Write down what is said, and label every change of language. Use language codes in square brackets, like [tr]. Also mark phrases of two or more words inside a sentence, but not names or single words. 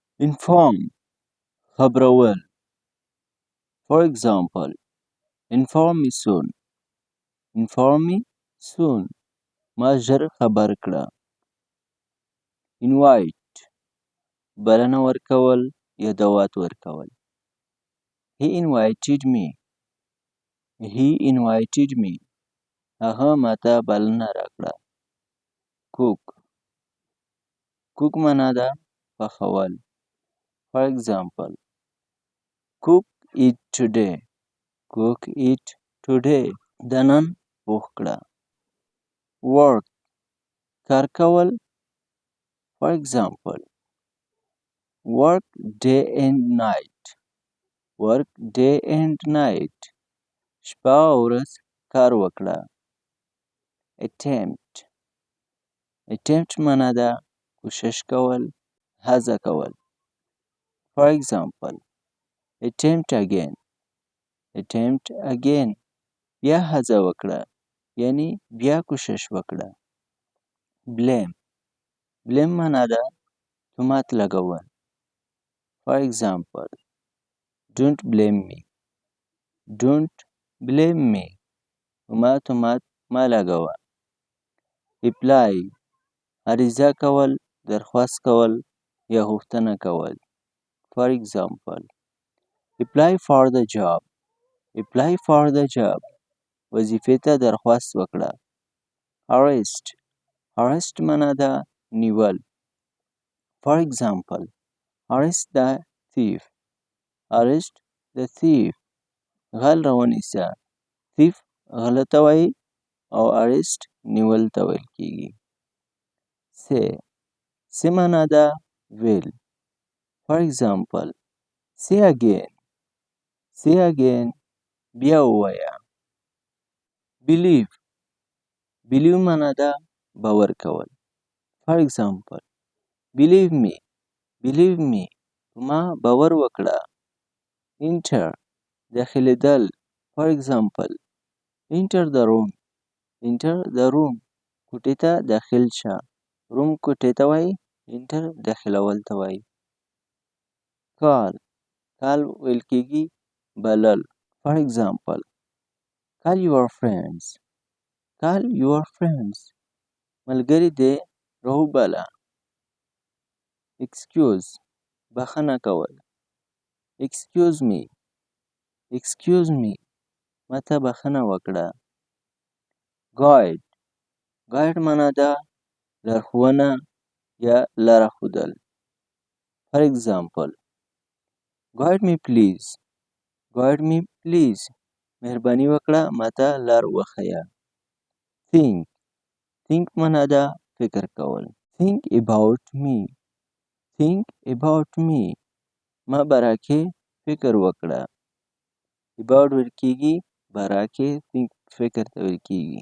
[en] Inform خبرول. For example, inform me soon. Inform me soon. [ps] ما ژر خبر کړه. Invite بلنه ورکول یا دعوت ورکول. [en] He invited me. He invited me. [ps] هغه ماته بلنه راکړه. [en] Cook. [ps] Cook معنا ده پخول. [en] For example, cook it today. Cook it today. [ps] د نن پوخ کړه. Work کار کول. [en] For example, work day and night. Work day and night. [ps] شپه او ورځ کار وکړه. Attempt. Attempt معنا ده کوشش کول، هڅه کول. [en] For example, attempt again. Attempt again. [ps] بیا هڅه وکړه، یعنی بیا کوشش وکړه. Blame. Blame معنا ده تهمت لګول. [en] For example, don't blame me. Don't blame me. [ps] ما تهمت مه لګوه. [en] Reply. [ps] عریضه کول، درخواست کول یا غوښتنه کول. [en] For example, apply for the job. Apply for the job. [ps] وظیفې ته درخواست وکړه. Arrest. Arrest معنا ده نیول. [en] For example, arrest the thief. Arrest the thief. [ps] غل راونیسه. thief غله ته وایي او arrest نیول ته ویل کیږي. Say. Say معنا ده ویل. [en] For example, say again. Say again. [ps] بیا ووایه. Believe. Believe معنا ده باور کول. [en] For example, believe me. Believe me. [ps] ما باور وکړه. Enter. داخلېدل. [en] For example, enter the room. Enter the room. [ps] کوټې ته داخل شه. room کوټې ته وایي. enter داخلول ته وایي. Call. Call ویل کېږي بلل. [en] For example, call your friends. Call your friends. [ps] ملګري دې راوبله. Excuse. بخښنه کول. [en] Excuse me. Excuse me. [ps] ماته بخښنه وکړه. [en] Guide. [ps] Guide معنا ده لارښوونه یا لاره ښودل. [en] For example, guide me please. Guide me please. [ps] مهرباني وکړه ماته لار وښیه. Think. Think معنا ده فکر کول. [en] Think about me. Think about me. [ps] ما باره کې فکر وکړه. about ویل کېږي باره کې think فکر ته ویل کېږي.